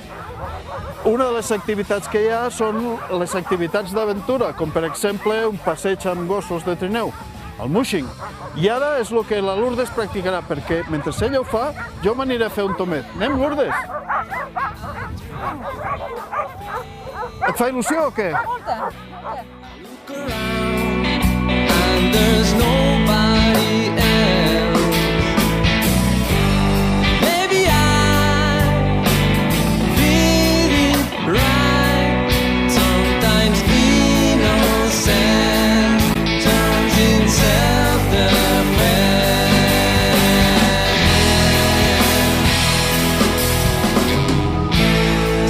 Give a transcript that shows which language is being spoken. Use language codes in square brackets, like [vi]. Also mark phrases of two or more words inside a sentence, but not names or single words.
[ca] Una de les activitats que hi ha són les activitats d'aventura, com per exemple un passeig amb gossos de trineu, el mushing. I ara és el que la Lourdes practicarà, perquè mentre ella ho fa, jo m'aniré a fer un tomet. Anem, Lourdes? Et fa il·lusió o què? [en] There's nobody else. Maybe I'm feeling right. Sometimes innocence turns in self-defense.